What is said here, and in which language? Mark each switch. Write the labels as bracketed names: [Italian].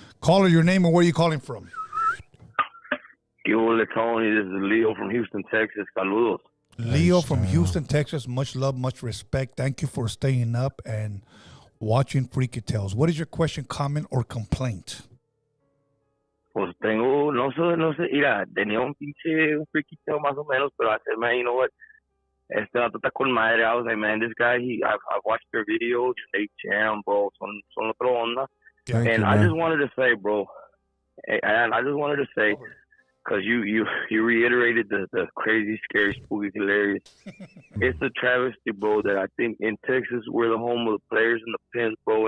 [English] Caller, your name and where are you calling from? Yo, Tony, this is Leo from Houston, Texas. [Spanish] Saludos. [English] Leo from Houston, Texas. Much love, much respect. Thank you for staying up and watching Freaky Tales. What is your question, comment, or complaint? [Spanish] Pues tengo, no sé, mira, tenía un freaky tale más o menos, pero [English] I said, man, you know what? [Spanish] Este vato está con madre. [English] I was like, man, this guy, I've watched their videos, they jam, bro, [Spanish] son otro onda. [English] Thank And you, I man. just wanted to say, bro, and I just wanted to say, because you reiterated the crazy, scary, spooky, hilarious. It's a travesty, bro, that I think in Texas we're the home of the players and the pins, bro.